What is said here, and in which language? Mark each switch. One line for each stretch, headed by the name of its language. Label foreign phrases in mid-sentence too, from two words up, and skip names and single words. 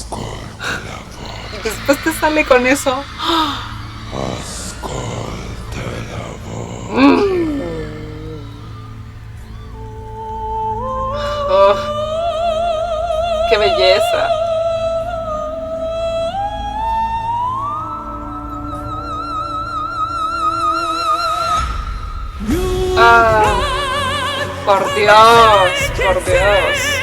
Spanish: Y después te sale con eso?
Italian: Ascolta la voce.
Spanish: Oh, ¡qué belleza! Ah, por Dios, por Dios.